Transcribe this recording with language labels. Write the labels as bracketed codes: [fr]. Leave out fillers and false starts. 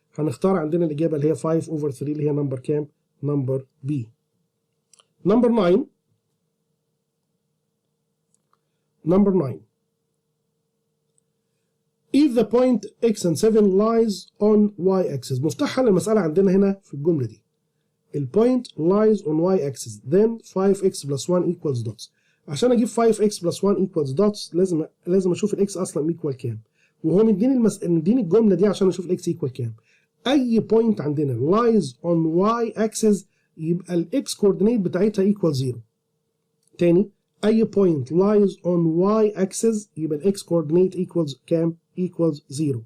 [ar] هنختار عندنا الاجابه اللي هي 5 اوفر 3 اللي هي نمبر كام؟ نمبر بي. نمبر 9. نمبر 9. [en] if the point x and 7 lies on y axis. [ar] مفتاح حل المسألة عندنا هنا في الجملة دي. البوينت [en] lies on y axis then 5x plus 1 equals dots. [ar] عشان اجيب [en] 5x plus 1 equals dots [ar] لازم اشوف الاكس اصلا equal كام، وهو مديني مديني الجملة دي عشان اشوف الاكس equal كام. اي بوينت عندنا [en] lies on y axis [ar] يبقى الاكس كوردينيت بتاعتها equal 0. تاني اي بوينت [en] lies on y axis [ar] يبقى الاكس كوردينيت equals كام؟ [en] equals 0.